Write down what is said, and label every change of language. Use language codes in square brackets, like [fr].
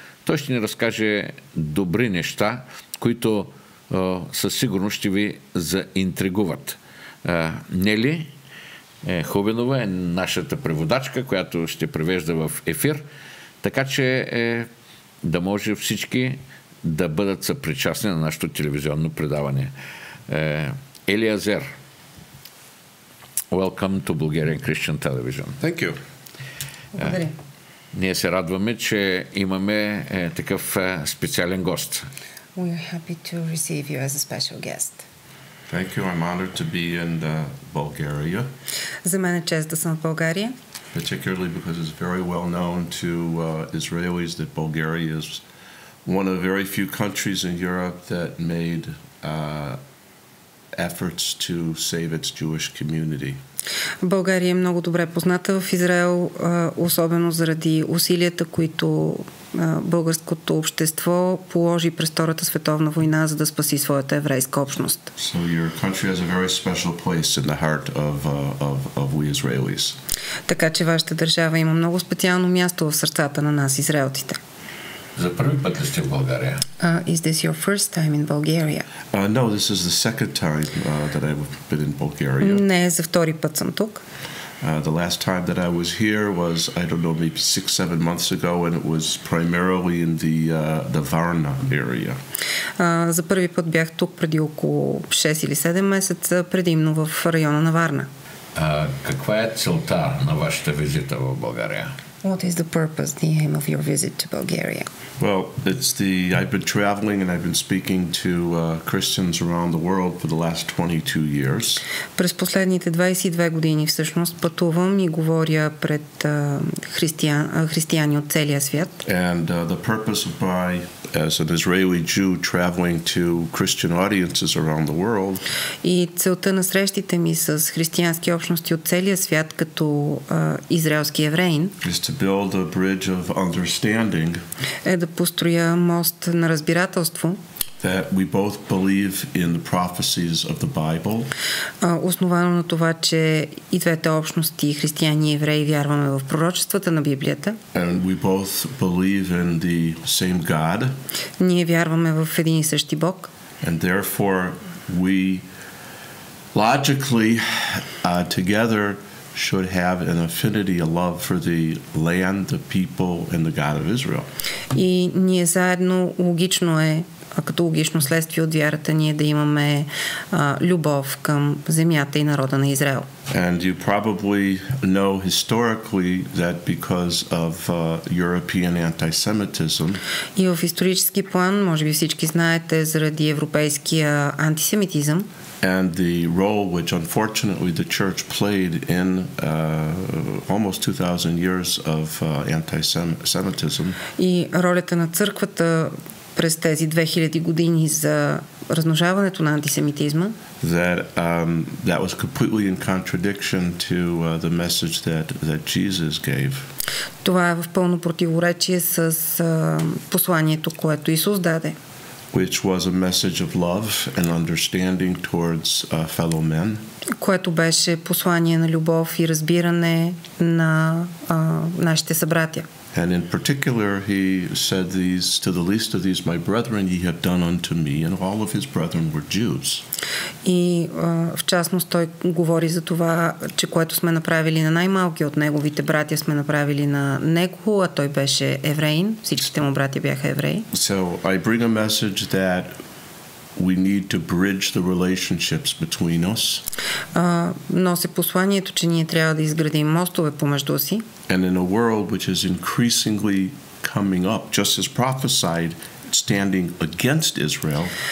[bg] Той ще ни разкаже добри неща, които със сигурност ще ви заинтригуват. Нели Хубенова е нашата преводачка, която ще превежда в ефир, така че да може всички да бъдат съпричастни на нашето телевизионно предаване. [en] Елиезер, welcome to Bulgarian Christian Television. Thank you. [bg] Благодаря. Ние се радваме, че имаме такъв специален гост. [en] We are happy to receive you as a special guest. Thank you. I'm honored to be in Bulgaria. [bg] За мен е чест да съм в България. [en] Particularly because it's very well known to Israelis that Bulgaria is one of very few countries in Europe that made efforts to save its Jewish community. [bg] България е много добре позната в Израел, особено заради усилията, които българското общество положи през Втората световна война, за да спаси своята еврейска общност. [en] So your country has a very special place in the heart of we Israelis. [bg] Така че вашата държава има много специално място в сърцата на нас, израелците. За първи път ли сте в България? [en] Is this your first time in Bulgaria? No, this is the second time that I've been in Bulgaria. [bg] Не, за втори път съм тук. [en] The last time that I was here was, I don't know, maybe 6-7 months ago, and it was primarily in the Varna area. [bg] За първи път бях тук преди около 6 или 7 месеца, предимно в района на Варна. Каква е целта на вашата визита в България? [en] What is the purpose, the aim of your visit to Bulgaria? Well, I've been traveling and I've been speaking to Christians around the world for the last 22 years. [bg] През последните 22 години всъщност пътувам и говоря пред християни от целия свят. [en] And the purpose of my, as an Israeli Jew traveling to Christian audiences around the world, [bg] и целта на срещите ми с християнски общности от целия свят като израелски евреин [en] is to build a bridge of understanding, [bg] е да построя мост на разбирателство, [en] that we both believe in the prophecies of the Bible, [bg] основано на това, че и двете общности, християни и евреи, вярваме в пророчествата на Библията. [en] and we both believe in the same God, [bg] Ние вярваме в един и същи Бог. [en] and therefore we logically together should have an affinity, a love for the land, the people, and the God of Israel. [bg] И ние заедно логично е, като логично следствие от вярата ние да имаме любов към земята и народа на Израел. [en] And you probably know historically that because of European anti-Semitism, [bg] И в исторически план, може би всички знаете, заради европейския антисемитизъм [en] and the role which unfortunately the church played in almost 2000 years of anti-Semitism, [bg] и ролята на църквата през тези 2000 години за размножаването на антисемитизма. [en] That was completely in contradiction to the message that Jesus gave. [bg] Това е в пълно противоречие с посланието, което Исус даде. [en] Which was a message of love and understanding towards fellow men. [bg] Което беше послание на любов и разбиране на нашите събратя. [en] And in particular, he said these, to the least of these, my brethren, ye have done unto me, and all of his brethren were Jews. [bg] И в частност той говори за това, че което сме направили на най-малки от неговите братя, сме направили на него, а той беше евреин. Всичките му братя бяха евреи. [en] So I bring a message that we need to bridge the relationships between us. [bg] Носи посланието, че ние трябва да изградим мостове помежду си. [en] And in a world which is increasingly coming up, just as prophesied, standing against Israel.